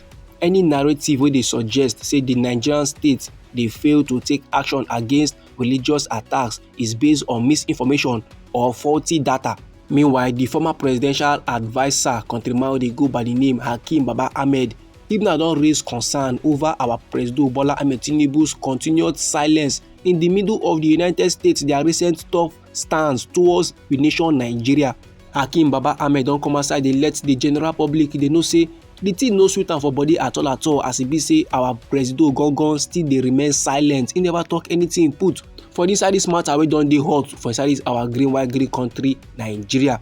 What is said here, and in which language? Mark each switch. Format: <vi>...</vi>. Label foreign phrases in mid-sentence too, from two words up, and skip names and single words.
<pcm>Any narrative where they suggest say the Nigerian state they fail to take action against religious attacks is based on misinformation or faulty data. Meanwhile, the former presidential advisor, countryman they go by the name Hakeem Baba Ahmed, him now don raise concern over our President Bola Ahmed Tinubu's continued silence in the middle of the United States, their recent tough stance towards the nation Nigeria. Hakeem Baba Ahmed don come outside they let the general public they know say the thing no sweet am for body at all as e be say our president Gongon still they remain silent. He never talk anything put for this matter wey don dey hot for inside this our green country Nigeria.</pcm>